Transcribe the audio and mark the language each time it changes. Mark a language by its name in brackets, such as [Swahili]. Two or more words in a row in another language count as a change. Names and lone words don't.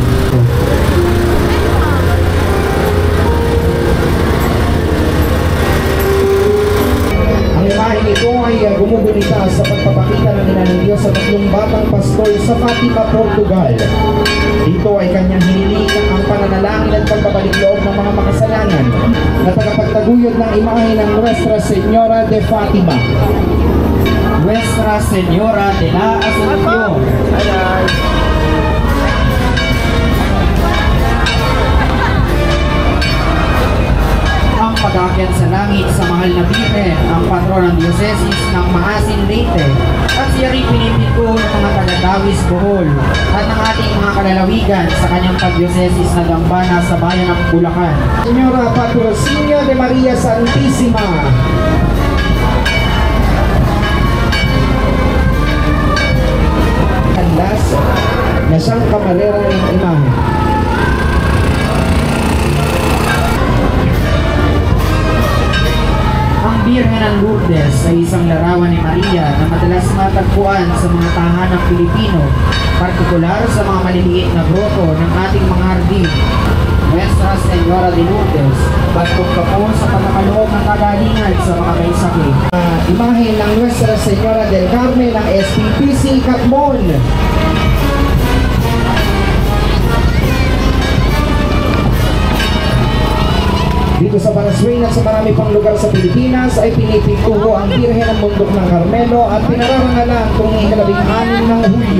[Filipino] Ang imahen ito ay gumugunita sa pagpapakita ng ina ng Diyos sa tatlong batang pastol sa Fatima, Portugal. Dito ay kanyang hiniling ang pananalangin at pagbabalik loob ng mga makasalanan na tagapagtaguyod ng imahe ng Nuestra Señora de Fatima. Nuestra Señora de la Asunción. Ang pag-aakyat sa langit sa mahal mahal na Birhen, ang patron ng Diocesis ng Maasin Leyte, at siya rin pinipiko ng mga taga-Dawis Bohol at ng ating mga kalalawigan sa kanyang pag-diocesis na dambana sa bayan ng Bulacan. Señora Patrocinio de Maria Santissima. Andas na siyang kamarera ng imahe. Ang Birhen ng Lourdes ay isang larawan ni Maria na madalas matagpuan sa mga tahanang Pilipino, partikular sa mga maliliit na grotto ng ating mga hardin. Nuestra Señora de Lourdes, bagkog ka po sa pagkakaloob ng kagalingan sa mga may sakit. Imahe ng Nuestra Señora del Carmen ng SPPC Catmon. Dito sa Baraswain at sa marami pang lugar sa Pilipinas ay pinipintuho ang Birhen ng Bundok ng Carmelo at pinararangalan kung ika-16 ng Hulyo.